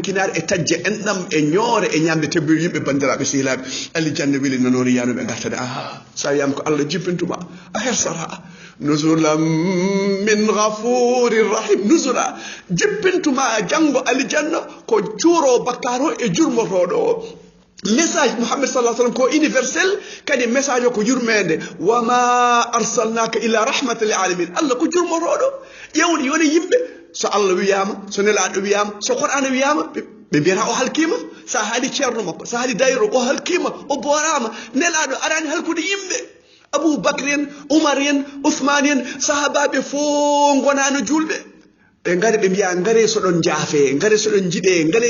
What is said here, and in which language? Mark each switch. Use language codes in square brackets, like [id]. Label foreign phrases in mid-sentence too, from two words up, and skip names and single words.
[ff] kinare e tajje enɗam e ñoore e ñamde tebbir yimɓe bandiraɓe sehilaɓe aljanna weli nanori yanuɓe gartade sa wiyama ko Allah jippintuma a hersata [ar] nuzulan min ghafurir rahim [ff] nuzula jippintuma janggo aljanna ko cuuro bakkaro e jurmotoɗo o message Muhammad [ar] sallallahu alaihi wasallam [ff] ko universel kadi message o ko yurmede [ar] wama arsalnaka illa rahmatan lil alamin [ff] Allah ko jurmotoɗo ƴewde yoni yimɓe so Allah wiyama so nelaɗo wiyama so Qur'an wiyama ɓe mbiyata o halkima sa haali ceerno makko sa haali dayro o halkima o boorama nelaɗo arani halkude yimɓe Aboubacry en Oumar en Ousmane en sahabaɓe fof gonano julɓe ɓe ngari ɓe mbiya ngare soɗon jaafe ngare soɗon jiɗe ngare